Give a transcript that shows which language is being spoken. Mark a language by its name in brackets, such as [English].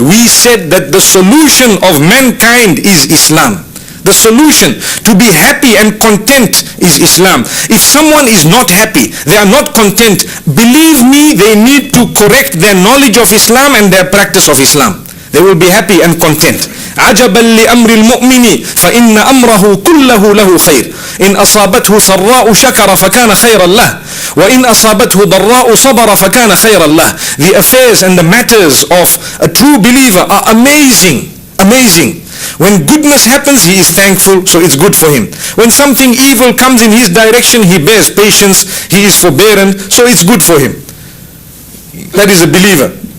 [English] We said that the solution of mankind is Islam. The solution to be happy and content is Islam. If someone is not happy, they are not content, believe me, they need to correct their knowledge of Islam and their practice of Islam. They will be happy and content. [Arabic] عجبا لأمر المؤمن فإن أمره كله له خير إن أصابته سراء شكر فكان خيرا له وإن أصابته ضراء صبر فكان خيرا له. [English] The affairs and the matters of a true believer are amazing. When goodness happens, he is thankful, so it's good for him. When something evil comes in his direction, he bears patience, he is forbearant, so it's good for him. That is a believer.